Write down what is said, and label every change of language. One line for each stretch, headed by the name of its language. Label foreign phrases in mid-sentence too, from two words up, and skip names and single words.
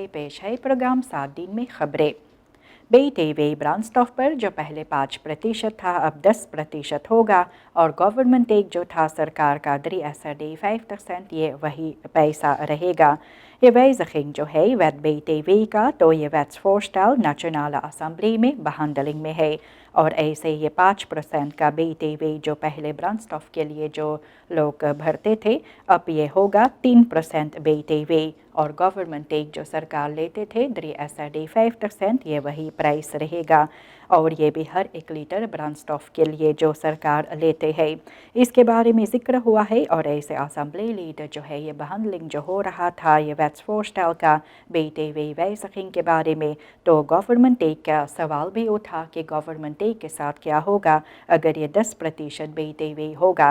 Caribbean Hindustani: पेश है प्रोग्राम 7 दिन में खबरें। BTV ब्रांडस्टॉफ पर जो पहले 5% था अब 10% होगा और
English: government take
Caribbean Hindustani: जो था सरकार का 3,5% ये वही पैसा रहेगा. ये wijziging जो है wet BTV का तो ये wetsvoorstel nationale assembly में behandeling में है और ऐसे ये 5% का BTV जो पहले ब्रांडस्टॉफ के लिए जो लोग भरते थे अब ये होगा 3% BTV और
English: government take
Caribbean Hindustani: जो सरकार लेते थे 3,5% ये वही प्राइस रहेगा और ये भी हर 1 लीटर ब्रांडस्टॉफ के लिए जो सरकार लेते हैं इसके बारे में जिक्र हुआ है और ऐसे असेंबली लीडर जो है ये बहनलिंग जो हो रहा था ये wetsvoorstel का BTV wijziging के बारे में तो
English: government take
Caribbean Hindustani: का सवाल भी उठा कि
English: government take
Caribbean Hindustani: के साथ क्या होगा अगर ये 10% BTV होगा.